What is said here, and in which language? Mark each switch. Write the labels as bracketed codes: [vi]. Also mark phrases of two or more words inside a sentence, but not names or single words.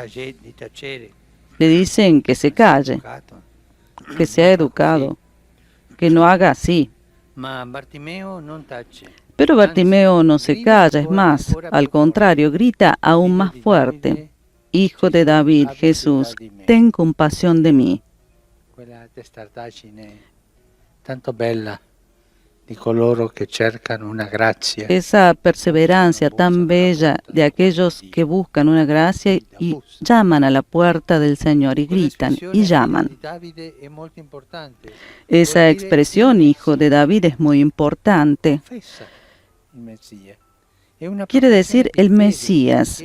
[es] Le dicen que se calle, que sea educado, que no haga así. Pero Bartimeo no se calla, es más, al contrario, grita aún más fuerte: Hijo de David, Jesús, ten compasión de mí. [it] Tanto bella di coloro che cercano una grazia. [es] Esa perseverancia tan bella de aquellos que buscan una gracia y llaman a la puerta del Señor y gritan y llaman. Esa expresión, hijo de David, es muy importante. Quiere decir el Mesías.